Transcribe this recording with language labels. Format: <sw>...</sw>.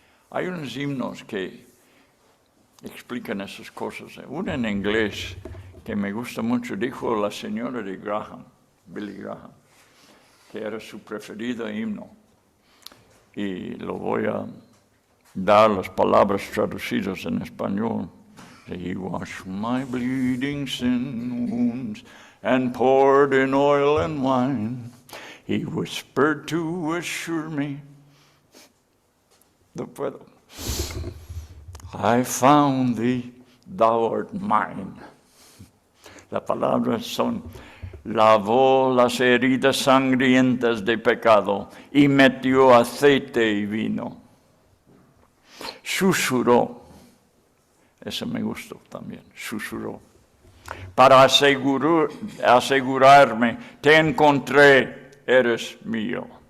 <es>Hay unos himnos que explican esas cosas. Uno en inglés que me gusta mucho, dijo la señora de Graham, Billy Graham, que era su preferido himno. Y lo voy a dar las palabras traducidas en español.</es> <en>He washed my bleeding sin wounds and poured in oil and wine. He whispered to assure me,</en> <es>no puedo,</es> <en>I found thee, thou art mine.</en> <es>Las palabras son, lavó las heridas sangrientas de pecado y metió aceite y vino. Susurró, ese me gustó también, susurró, para asegurarme, te encontré, eres mío.</es>